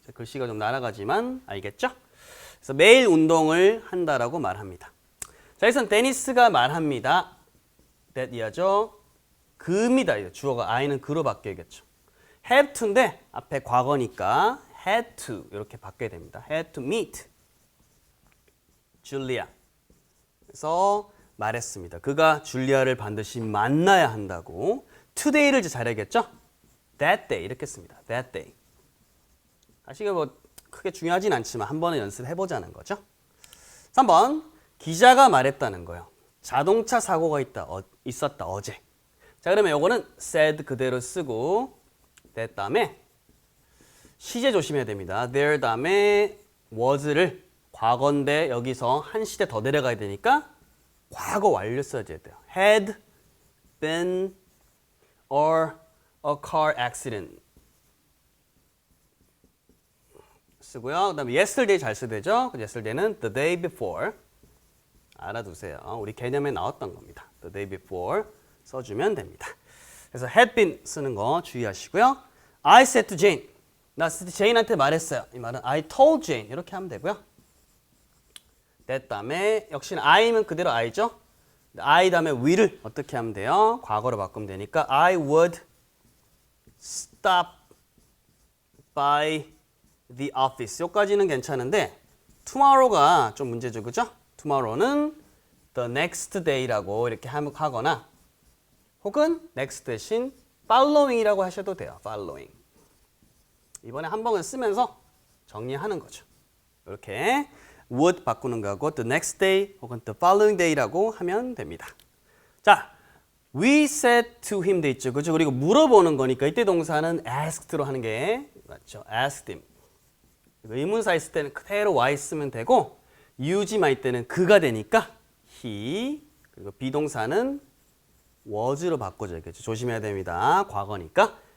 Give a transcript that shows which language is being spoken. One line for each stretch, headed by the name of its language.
Korean: 글씨가 좀 날아가지만 알겠죠? 그래서 매일 운동을 한다라고 말합니다. 자, 여기서 데니스가 말합니다. that 이하죠. 그입니다. 주어가 I는 그로 바뀌어야겠죠.
English: have to
Korean: 인데 앞에 과거니까
English: had to
Korean: 이렇게 바뀌어야 됩니다.
English: had to meet 줄리아.
Korean: 그래서 말했습니다. 그가 줄리아를 반드시 만나야 한다고.
English: today
Korean: 를 이제 잘해야겠죠?
English: that day
Korean: 이렇게 씁니다.
English: that day.
Korean: 사실 뭐 크게 중요하진 않지만 한 번은 연습해보자는 거죠. 3번 기자가 말했다는 거예요. 자동차 사고가 있었다 어제. 자, 그러면 요거는
English: said
Korean: 그대로 쓰고 that 다음에 시제 조심해야 됩니다.
English: there
Korean: 다음에 was를 과거인데 여기서 한 시대 더 내려가야 되니까 과거 완료 써야 돼요.
English: had been or a car accident
Korean: 쓰고요. 그 다음에
English: yesterday
Korean: 잘 써야 되죠.
English: yesterday
Korean: 는
English: the day before
Korean: 알아두세요. 우리 개념에 나왔던 겁니다.
English: the day before
Korean: 써주면 됩니다. 그래서 had been 쓰는 거 주의하시고요.
English: I said to Jane.
Korean: 나 제인한테 말했어요. 이 말은
English: I told Jane
Korean: 이렇게 하면 되고요. that 다음에 역시나 I면 그대로 I죠. I 다음에
English: will
Korean: 을 어떻게 하면 돼요? 과거로 바꾸면 되니까
English: I would stop by the office.
Korean: 여기까지는 괜찮은데
English: tomorrow
Korean: 가 좀 문제죠. 그죠?
English: tomorrow
Korean: 는
English: the next day
Korean: 라고 이렇게 하거나 혹은 next 대신
English: following
Korean: 이라고 하셔도 돼요.
English: following.
Korean: 이번에 한 번을 쓰면서 정리하는 거죠. 이렇게
English: would
Korean: 바꾸는 거하고
English: the next day
Korean: 혹은
English: the following day
Korean: 라고 하면 됩니다. 자,
English: we said to him
Korean: 돼 있죠. 그죠? 그리고 물어보는 거니까 이때 동사는
English: asked
Korean: 로 하는 게 맞죠.
English: asked him.
Korean: 의문사 있을 때는 그대로 y 쓰면 되고 us만 있을 때는 그가 되니까 he. 그리고 비동사는
English: was
Korean: 로 바꿔줘야겠죠. 조심해야 됩니다. 과거니까.